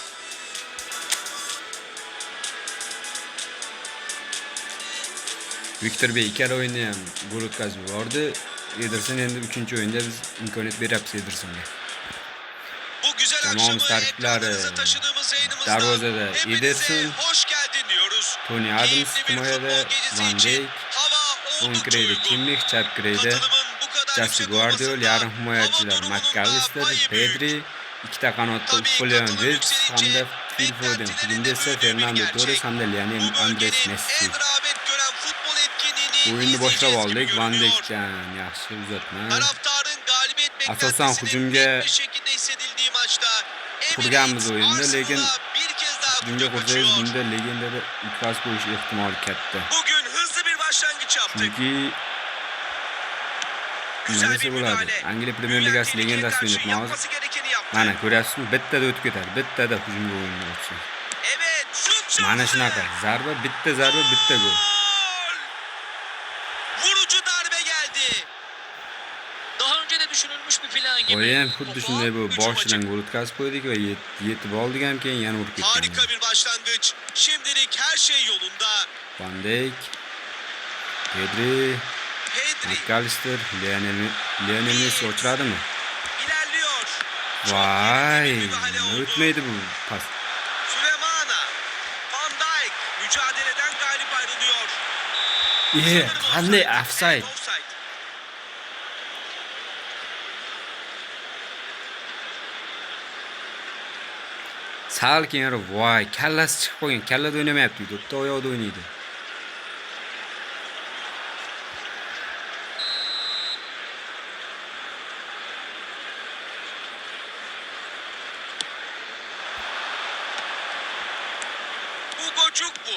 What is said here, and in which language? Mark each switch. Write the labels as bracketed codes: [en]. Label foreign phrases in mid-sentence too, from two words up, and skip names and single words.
[uz] Viktor Bey ikkala o'yinda ham gol o'tkazib yubordi. Ederson endi 3-o'yinda biz imkoniyat beryapmiz Edersonga. [tr] Bu güzel [uz] Jamoamiz tarkiblari darvozada Ederson, [tr] hoş geldin diyoruz. [uz] Tony Adams himoyada, Van Dijk, o'ng kireyda Kimmich, chap kireyda Jesse Guardiol, yarim himoyachilar McAllister, Pedri, ikkita qanotda Julian Wirtz hamda Phil Foden, hujumda esa Fernando Torres hamda Lionel Andres Messi. O'yinni boshlab oldik. Van Dijkdan yaxshi uzatma. Asosan hujumga qurganmiz o'yinda, lekin hujumga qursangiz bunda legendada yutqazib qo'yish ehtimoli katta. [tr] Bugün hızlı bir başlangıç yaptık. [uz] Chunki nima desa bo'ladi? Angliya Premyer Ligasi legendasini o'ynatmoqmiz. Mana ko'ryapsizmi? Bittada o'tib ketadi, bittada hujumga o'yinni o'tsa. [tr] Evet, şut. [uz] Mana shunaqa. Zarba, bitta gol. [tr] Vurucu darbe geldi. Daha önce de düşünülmüş bir plan gibi. [uz] O'yin xuddi shunday bu. Boshidan gol o'tkazib qo'ydik va yetib oldik ham, keyin yana urib ketdik. [tr] Harika bir başlangıç. Şimdilik her şey yolunda. [uz] Van Dijk, Pedri, McAllister, Lionel Messi o'chiradimi? [tr] İlerliyor. [uz] Vay, o'tmaydi bu pas. [tr] Süleyman'a. Van Dijk mücadeleden galip ayrılıyor. [uz] Qanday offside? Sal keyinroq, voy, kallasi chiqib qolgan. Kallada o'ynamayapti, bitta oyoqda o'ynaydi. Hugo bu.